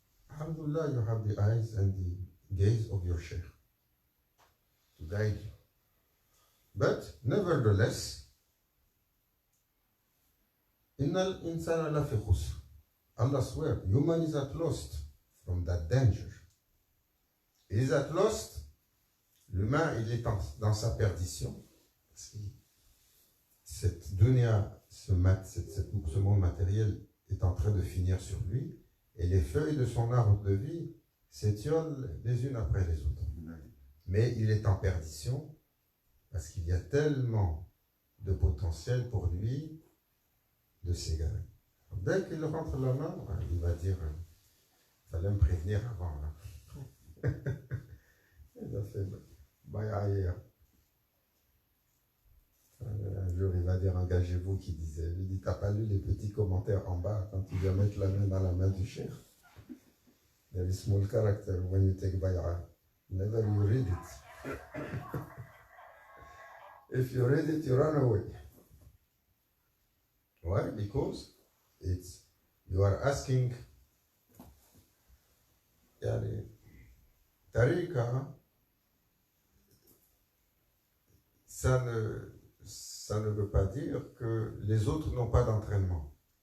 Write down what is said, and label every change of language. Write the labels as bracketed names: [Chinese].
[English] Alhamdulillah, you have the eyes and the gaze of your sheikh to guide you. But nevertheless, [Arabic] Innal insana lafi khusr. [English] Allah swear, human is at lost from that danger. He is at lost. [French] L'humain, il est dans sa perdition. Parce que cette dunya, ce monde matériel est en train de finir sur lui. Et les feuilles de son arbre de vie s'étiolent les unes après les autres. Mais il est en perdition parce qu'il y a tellement de potentiel pour lui de s'égarer. Dès qu'il rentre la main, il va dire il fallait me prévenir avant. Là. Il a fait baïa. Un jour, il va dire engagez-vous qui disait. Il dit t'as pas lu les petits commentaires en bas quand tu viens mettre la main dans la main du cheikh. [English] There is small character when you take bay'a. Never you read it. If you read it, you run away. Why? Because you are asking Tariqa, [French] ça ne veut pas dire que les autres n'ont pas d'entraînement.